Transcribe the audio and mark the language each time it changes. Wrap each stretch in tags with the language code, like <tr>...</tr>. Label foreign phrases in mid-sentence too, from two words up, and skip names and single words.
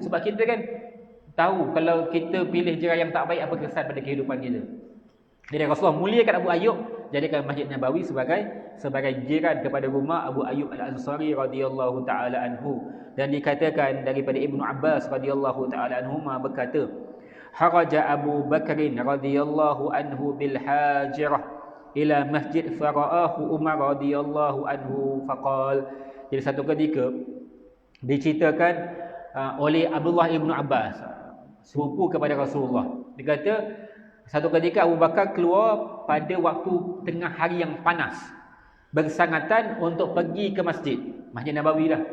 <ms>Sebab kita kan tahu kalau kita pilih jiran yang tak baik, apa kesan pada kehidupan kita. Jadi Rasulullah muliakan Abu Ayyub, jadikan Masjid Nabawi sebagai jiran kepada rumah Abu Ayyub Al-Ansari</ms> <ar>رضي الله تعالى عنه.</ar> <ms>Dan dikatakan daripada Ibnu Abbas</ms> <ar>رضي الله تعالى عنهما</ar> <ms>berkata,</ms> <ar>خرج أبو بكر رضي الله عنه بالهاجرة إلى المسجد فرآه عمر رضي الله عنه فقال.</ar> <ms>Jadi satu ketika diceritakan oleh Abdullah Ibnu Abbas, sepupu kepada Rasulullah. Dia kata satu ketika Abu Bakar keluar pada waktu tengah hari yang panas, bersangatan untuk pergi ke Masjid Nabawi lah.</ms>